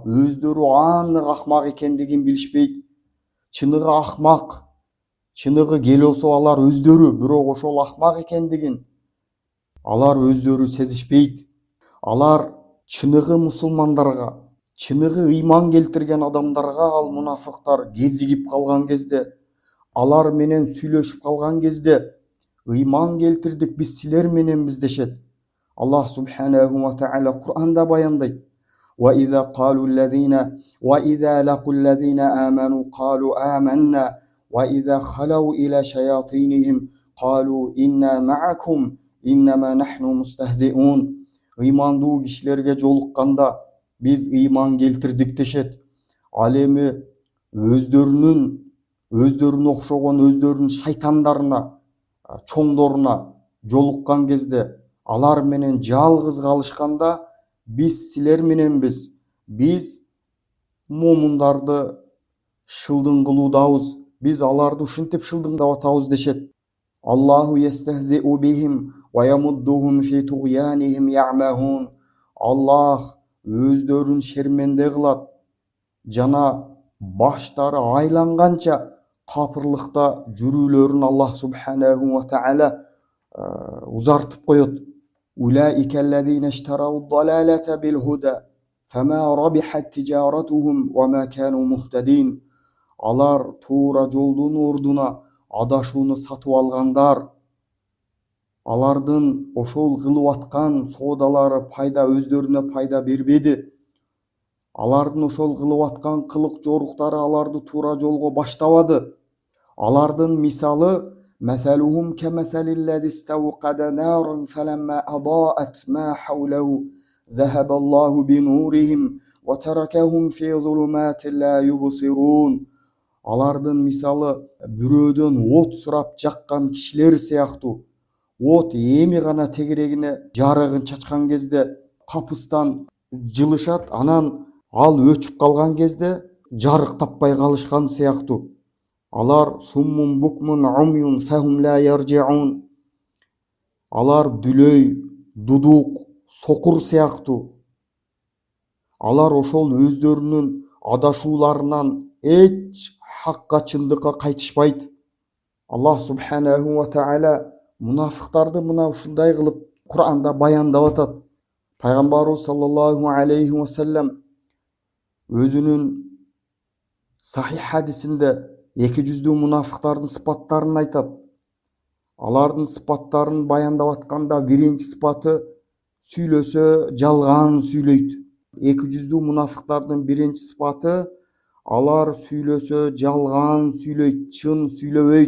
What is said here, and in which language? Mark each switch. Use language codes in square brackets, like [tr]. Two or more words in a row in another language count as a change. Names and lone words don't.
[ky] Өздөрү аннык акмак экендигин билишпейт. Чыныгы акмак, чыныгы келосо алар өздөрү, бирок ошол акмак экендигин алар өздөрү сезишпейт. Алар чыныгы мусулмандарга, чыныгы ыйман келтирген адамдарга ал мунафыктар кезигип калган кезде, алар менен сүйлөшүп калган кезде: ыйман келтирдик, биз силер мененбиз дешет. Аллах [ar] سبحانه وتعالى [ky] Qur'анда баяндайт: [ar] وَإِذَا قَالُوا الَّذِينَ وَإِذَا لَقُوا الَّذِينَ آمَنُوا قَالُوا آمَنَّا وَإِذَا خَلَوْا إِلَى شَيَاطِينِهِمْ قَالُوا إِنَّا مَعَكُمْ إِنَّمَا نَحْنُ مُسْتَهْزِئُونَ. [ky] Ыймандуу кишилерге жолукканда биз ыйман келтирдик дешет. Ал эми өздөрүнө окшогон өздөрүнүн шайтандарына, чоңдоруна жолуккан кезде, алар менен жалгыз калышканда биз силер мененбиз, биз момундарды шылдың кылуудабыз, биз аларды ушинтип шылдыңдап атабыз дешет. [ar] الله يستهزئ بهم ويمدهم في طغيانهم يعمهون. [ky] Аллах өздөрүн шерменде кылат жана баштары айланганча капырлыкта жүрүүлөрүн Аллах [ar] سبحانه وتعالى [ky] узартып коет. [ar] أولئك الذين اشتروا الضلالة بالهدى فما ربحت تجارتهم وما كانوا مهتدين. [ky] Алар туура жолдун ордуна адашууну сатып алгандар. Алардын ошол кылып аткан соодалары өздөрүнө пайда бербеди. Алардын ошол кылып аткан кылык жоруктары аларды туура жолго баштабады. Алардын мисалы [ar] مثلهم كمثل الذي استوقد نارا فلما أضاءت ما حوله ذهب الله بنورهم وتركهم في ظلمات لا يبصرون. [ky] Алардын мисалы бирөөдөн от сурап жаккан кишилер сыяктуу. От эми гана тегерегине жарыгын чачкан кезде капыстан жылышат, анан ал өчүп калган кезде жарык таппай калышкан сыяктуу. [ar] Алар صم بكم عمي فهم لا يرجعون. [ky] Алар дүлөй, дудук, сокур сыяктуу. Алар ошол өздөрүнүн адашууларынан эч хакка, чындыкка кайтышпайт. Аллах [ar] سبحانه وتعالى [ky] мунафыктарды мына ушундай кылып Кур'анда баяндап атат. Пайгамбарыбыз [ar] صلى الله عليه وسلم [ky] өзүнүн сахих хадисинде эки жүздүү мунафыктардын сыпаттарын айтат. Алардын сыпаттарын баяндап атканда биринчи сыпаты сүйлөсө жалган сүйлөйт. Эки жүздүү мунафыктардын биринчи сыпаты алар сүйлөсө жалган сүйлөйт, чын сүйлөбөйт.